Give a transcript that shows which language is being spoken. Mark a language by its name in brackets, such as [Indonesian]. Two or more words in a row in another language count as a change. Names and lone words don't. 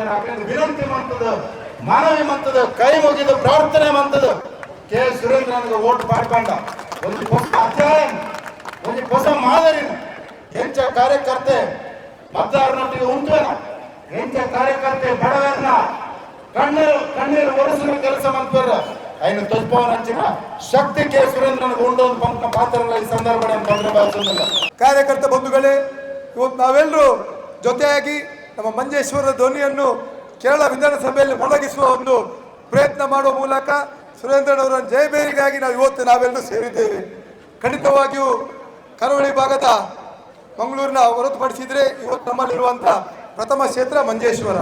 [Tulu] ಅಕ್ಲಲ್ಲಿ ವಿನಂತಿ ಮಂತದ, ಮನವಿ ಮಂತದ, ಕೈ ಮುಗಿದು ಪ್ರಾರ್ಥನೆ ಮಂತದ ಕೆ ಸುರೇಂದ್ರನಿಗೆ ಓಟ್ ಪಾಡ್ಕೊಂಡ ಒಂದು ಹೊಸ ಅಧ್ಯಾಯ, ಒಂದು ಹೊಸ ಮಾದರಿ ಹೆಂಚ ಕಾರ್ಯಕರ್ತೆ ಮತದಾರನೊಟ್ಟಿಗೆ ಉಂಟೇನ ಹೆಂಚ ಕಾರ್ಯಕರ್ತೆ [Kannada] ಬಡವರನ್ನ ಕಣ್ಣೀರು ಒರೆಸುವ ಕೆಲಸ ಮಾಡ್ತಾರ. [Tulu] ಐನು ತುಲ್ಪವನ ಹಂಚಿನ ಶಕ್ತಿ ಕೆ ಸುರೇಂದ್ರನಿಗೆ ಉಂಡೊಂದು ಪಂಪ ಪಾತ್ರ ಈ ಸಂದರ್ಭ [Kannada] ಕಾರ್ಯಕರ್ತ ಬಂಧುಗಳೇ, ಇವತ್ತು ನಾವೆಲ್ಲರೂ ಜೊತೆಯಾಗಿ ನಮ್ಮ ಮಂಜೇಶ್ವರದ ಧ್ವನಿಯನ್ನು ಕೇರಳ ವಿಧಾನಸಭೆಯಲ್ಲಿ ಮೊಳಗಿಸುವ ಒಂದು ಪ್ರಯತ್ನ ಮಾಡುವ ಮೂಲಕ ಸುರೇಂದ್ರನವರ ಜಯಬೇರಿಗಾಗಿ ನಾವೆಲ್ಲರೂ ಸೇರಿದ್ದೇವೆ. ಖಂಡಿತವಾಗಿಯೂ ಕರಾವಳಿ ಭಾಗದ ಮಂಗಳೂರಿನ ಹೊರತುಪಡಿಸಿದರೆ ಇವತ್ತು ನಮ್ಮಲ್ಲಿರುವಂತಹ ಪ್ರಥಮ ಕ್ಷೇತ್ರ ಮಂಜೇಶ್ವರ.